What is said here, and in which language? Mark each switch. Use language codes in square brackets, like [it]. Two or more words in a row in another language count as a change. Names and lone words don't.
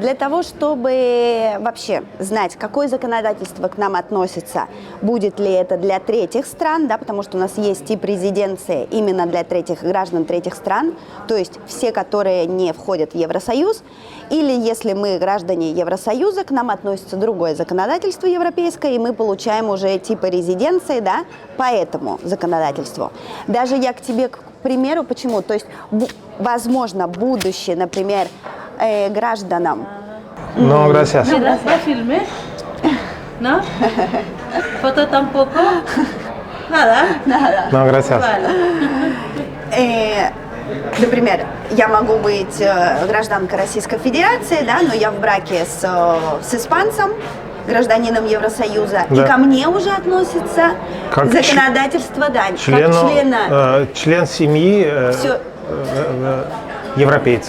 [ru] Для того, чтобы вообще знать, какое законодательство к нам относится, будет ли это для третьих стран, да, потому что у нас есть тип резиденции именно для граждан третьих стран, то есть все, которые не входят в Евросоюз, или если мы граждане Евросоюза, к нам относится другое законодательство европейское, и мы получаем уже типы резиденции, да, по этому законодательству. Даже я к тебе, к примеру, почему? То есть, возможно, будущее, например, гражданам. [es] No, gracias. ¿No filmé? ¿No? ¿Foto tampoco? Nada. No, gracias. [ru] Например, я могу быть гражданкой Российской Федерации, да, но я в браке с испанцем, гражданином Евросоюза, да. И ко мне уже относится как законодательство, да, член семьи европейца.